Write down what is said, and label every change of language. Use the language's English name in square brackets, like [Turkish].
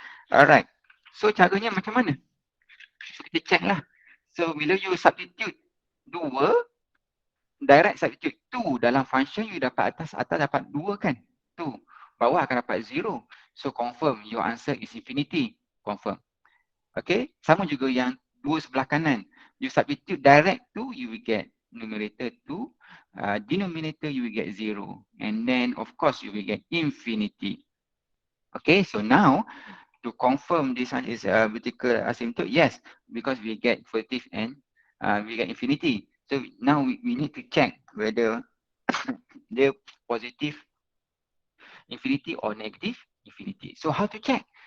[Malay] Alright, so caranya macam mana? So kita check lah. So bila [English] you substitute 2, direct substitute 2 [Malay] dalam function, you dapat atas dapat 2 kan? 2, bawah akan dapat 0. [English] So confirm your answer is infinity. Confirm. [Malay] Okay, sama juga yang 2 sebelah kanan. [English] You substitute direct 2, you will get numerator 2. Denominator you will get 0. And then of course you will get infinity. Okay, so now to confirm this one is a vertical asymptote, yes, because we get positive and we get infinity. So now we need to check whether the positive infinity or negative infinity. So how to check?